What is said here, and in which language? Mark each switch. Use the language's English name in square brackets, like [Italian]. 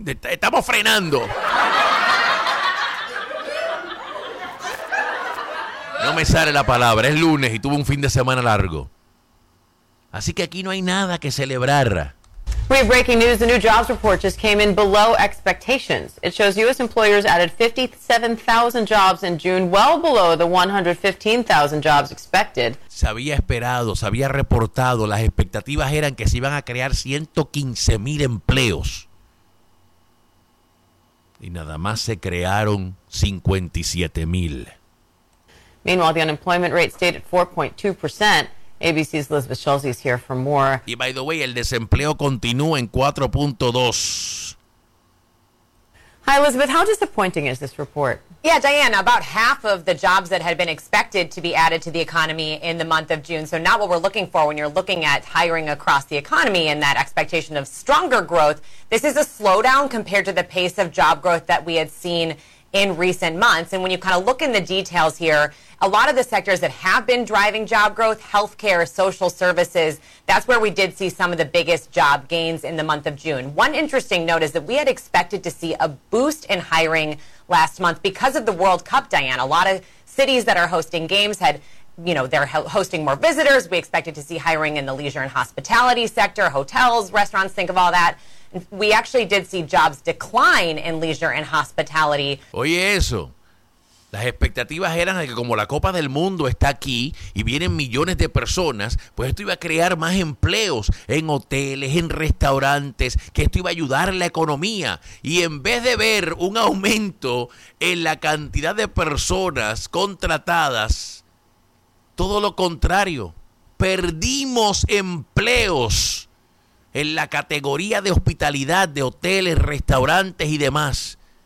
[Spanish] Estamos frenando. No me sale la palabra, es lunes y tuve un fin de semana largo. Así que aquí no hay nada que celebrar. [English] We have breaking news. The new jobs report just came in below expectations. It shows U.S. employers added 57,000 jobs in June, well below the 115,000 jobs expected. [Spanish] Se había esperado, se había reportado, las expectativas eran que se iban a crear 115 mil empleos. Y nada más se crearon 57 mil. [English] Meanwhile, the unemployment rate stayed at 4.2%. ABC's Elizabeth Schulze is here for more. [Spanish] Y [English] by the way, [Spanish] el desempleo continúa en 4.2. [English] Hi, Elizabeth. How disappointing is this report? Yeah, Diane, about half of the jobs that had been expected to be added to the economy in the month of June. So not what we're looking for when you're looking at hiring across the economy and that expectation of stronger growth. This is a slowdown compared to the pace of job growth that we had seen in recent months. And when you kind of look in the details here, a lot of the sectors that have been driving job growth, healthcare, social services, that's where we did see some of the biggest job gains in the month of June. One interesting note is that we had expected to see a boost in hiring last month because of the World Cup, Diane. A lot of cities that are hosting games had, you know, they're hosting more visitors. We expected to see hiring in the leisure and hospitality sector, hotels, restaurants, think of all that. We actually did see jobs decline in leisure and hospitality. [Spanish] Oye eso, las expectativas eran de que como la Copa del Mundo está aquí y vienen millones de personas, pues esto iba a crear más empleos en hoteles, en restaurantes, que esto iba a ayudar la economía. Y en vez de ver un aumento en la cantidad de personas contratadas, todo lo contrario, perdimos empleos en la categoría de hospitalidad, de hoteles, restaurantes y demás.